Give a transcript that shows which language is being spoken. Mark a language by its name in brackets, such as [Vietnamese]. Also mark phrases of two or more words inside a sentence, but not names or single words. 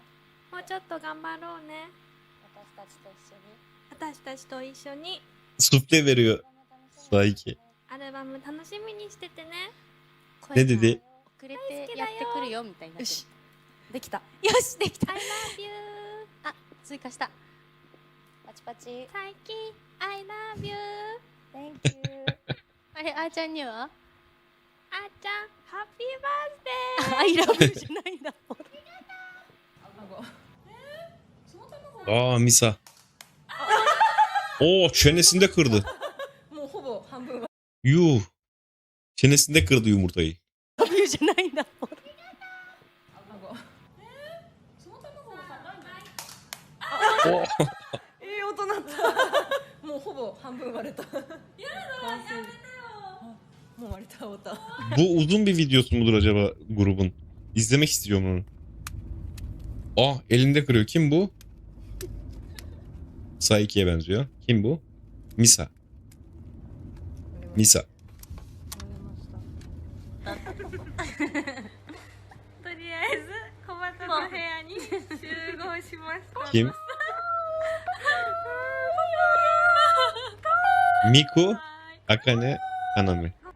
[Japanese] もうちょっと頑張ろうね。私たちと一緒に私たちと一緒に [Turkish] Sufle veriyor. Saiki. [Japanese] アルバム楽しみにしててね。 [Turkish] Ne dedi? [Japanese] 遅れてやってくるよみたいになってるよしできたよしできた [English] I love you [Japanese] あ追加したパチパチ最近 [English] I love you Thank you [Japanese] あれあーちゃんにはあーちゃんハッピーバースデー。アイラブじゃないんだ [Turkish] Aa Misa. Oo çenesinde kırdı. [Japanese] もうほぼ半分は [Turkish] Yuh. Çenesinde kırdı yumurtayı. [Japanese] ラブじゃないんだお音なったもうほぼ半分割れたやだやめてよもう割れた終わった [Turkish] Bu uzun bir videosu mudur acaba grubun? İzlemek istiyorum onu. Aa elinde kırıyor. Kim bu? Saiki'ye benziyor. Kim bu? Misa. Misa. [Japanese] とりあえず小鳩の部屋に集合しました [Turkish] Kim? Miku, Akane, Hanami.